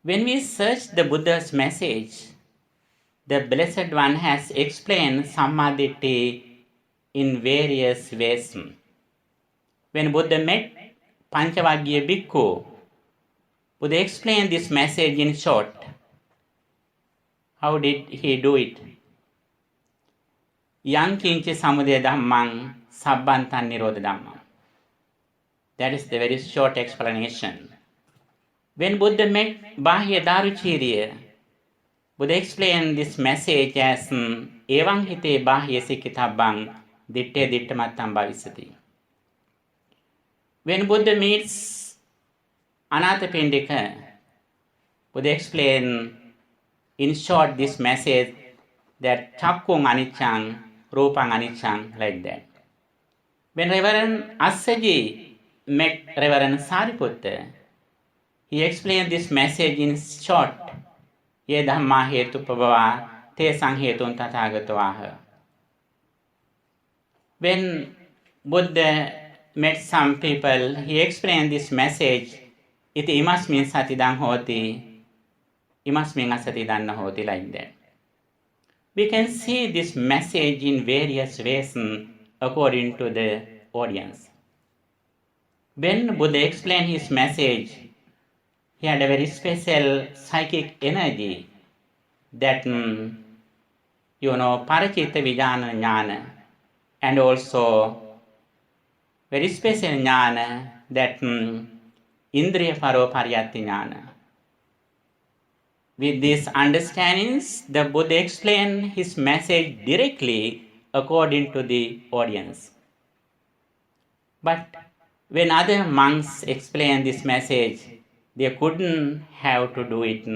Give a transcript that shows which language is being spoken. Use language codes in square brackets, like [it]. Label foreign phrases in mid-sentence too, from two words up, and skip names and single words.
[en] When we search the Buddha's message, the Blessed One has explained Sammaditthi in various ways. When Buddha met Panchavaggiya Bhikkhu, Buddha explained this message in short. How did he do it? [pi] Yang kinchi samudaya dhammang sabbantan nirodha dhammang. [en] That is the very short explanation. When Buddha met Bahya Daruchiriya, Buddha explained this message as [pi] Evang hite bahya sikkhitabang ditte dittamattam bhavisati. [en] When Buddha meets Anathapindika, Buddha explained in short this message that [pi] chakkung anicchang, rupang anicchang, [en] like that. When Reverend Assaji met Reverend Sariputta, he explained this message in short. [pi] Ye dhamma hetu prabhava te sanghetun tathagatawaha. [en] When Buddha met some people, he explained this message. [pi] Iti imasmin satidang hoti, imasmin asatidanna hoti, [en] like that. We can see this message in various ways according to the audience. When Buddha explained his message, he had a very special psychic energy that, [pi] parachita vijnana jnana, [en] and also very special jnana that [pi] indriya paropariyatta jnana. [en] With these understandings, the Buddha explained his message directly according to the audience. But when other monks explained this message, they couldn't have to do it.